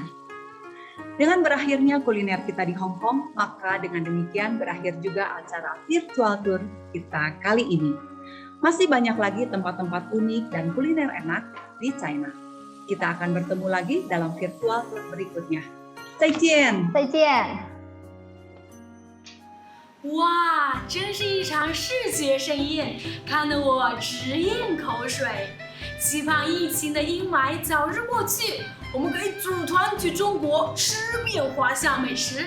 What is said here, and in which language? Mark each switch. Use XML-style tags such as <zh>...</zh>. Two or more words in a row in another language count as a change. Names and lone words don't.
<id>Dengan berakhirnya kuliner kita di Hong Kong, maka dengan demikian berakhir juga acara virtual tour kita kali ini. Masih banyak lagi tempat-tempat unik dan kuliner enak di China. Kita akan bertemu lagi dalam virtual tour berikutnya.</id> <zh>再见！再见！哇，真是一场视觉盛宴，看得我直咽口水。期盼疫情的阴霾早日过去，我们可以组团去中国吃遍华夏美食。</zh>